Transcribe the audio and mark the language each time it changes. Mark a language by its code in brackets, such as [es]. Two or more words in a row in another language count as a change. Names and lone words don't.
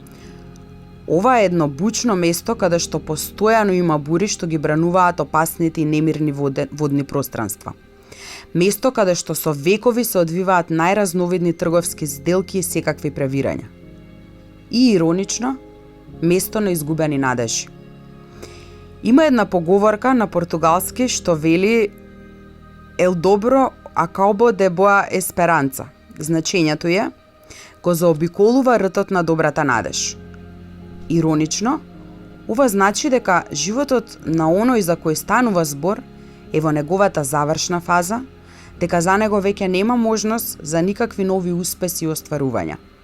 [mk] Ова е едно бучно место каде што постојано има бури што ги брануваат опасните и немирни водни пространства. Место каде што со векови се одвиваат најразновидни трговски сделки и секакви превирања. И иронично, место на изгубени надежи. Има една поговорка на португалски што вели [pt] El dobro acabo de boa esperanza. [mk] Значењето е го заобиколува ртот на Добрата Надеж. Иронично, ова значи дека животот на оној за кој станува збор е во неговата завршна фаза, дека за него веќе нема можност за никакви нови успеси и остварувања.